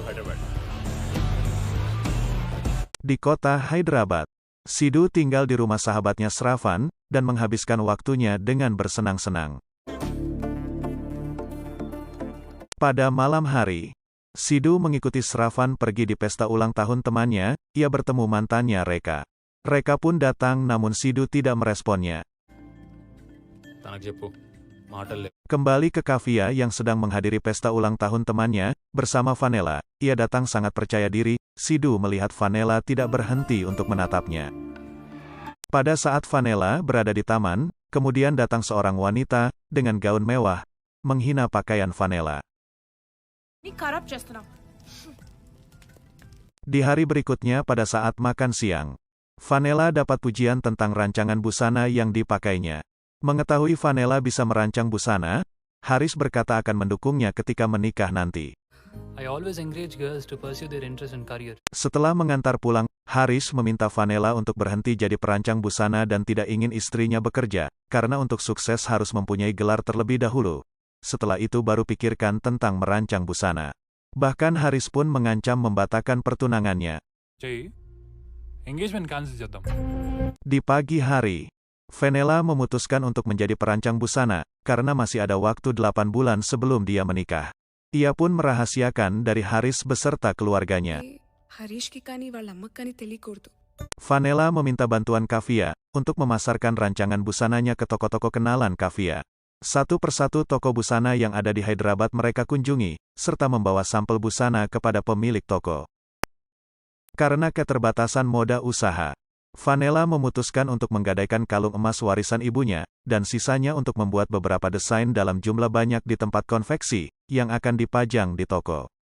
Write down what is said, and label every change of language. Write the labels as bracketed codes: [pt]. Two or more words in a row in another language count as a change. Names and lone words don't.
[id] Di kota Hyderabad, Sidhu tinggal di rumah sahabatnya Sravan, dan menghabiskan waktunya dengan bersenang-senang. Pada malam hari, Sidhu mengikuti Sravan pergi di pesta ulang tahun temannya. Ia bertemu mantannya Reka. Reka pun datang namun Sidhu tidak meresponnya. [te] తనకు చెప్పు మాటలు లేవు. [id] Kembali ke Kavya yang sedang menghadiri pesta ulang tahun temannya, bersama Vanella. Ia datang sangat percaya diri. Sidhu melihat Vanella tidak berhenti untuk menatapnya. Pada saat Vanella berada di taman, kemudian datang seorang wanita, dengan gaun mewah, menghina pakaian Vanella. [te] ని ఖరాబ్ చేస్తున్నావు [id] Di hari berikutnya pada saat makan siang, Vanella dapat pujian tentang rancangan busana yang dipakainya. Mengetahui Vanella bisa merancang busana, Haris berkata akan mendukungnya ketika menikah nanti. [en] I always encourage girls to pursue their interest and career. [id] Setelah mengantar pulang, Haris meminta Vanella untuk berhenti jadi perancang busana dan tidak ingin istrinya bekerja, karena untuk sukses harus mempunyai gelar terlebih dahulu. Setelah itu baru pikirkan tentang merancang busana. Bahkan Haris pun mengancam membatalkan pertunangannya. [te] చెయ్యి [en] engagement cancel [te] చేద్దాం. [id] Di pagi hari, Vanella memutuskan untuk menjadi perancang busana, karena masih ada waktu 8 bulan sebelum dia menikah. Ia pun merahasiakan dari Haris beserta keluarganya. [te] హరీష్ కి కానీ వాళ్ళ అమ్మకి కానీ తెలియకూడదు [id] Vanella meminta bantuan Kavya, untuk memasarkan rancangan busananya ke toko-toko kenalan Kavya. Satu persatu toko busana yang ada di Hyderabad mereka kunjungi, serta membawa sampel busana kepada pemilik toko. Karena keterbatasan moda usaha, Vanella memutuskan untuk menggadaikan kalung emas warisan ibunya, dan sisanya untuk membuat beberapa desain dalam jumlah banyak di tempat konveksi, yang akan dipajang di toko.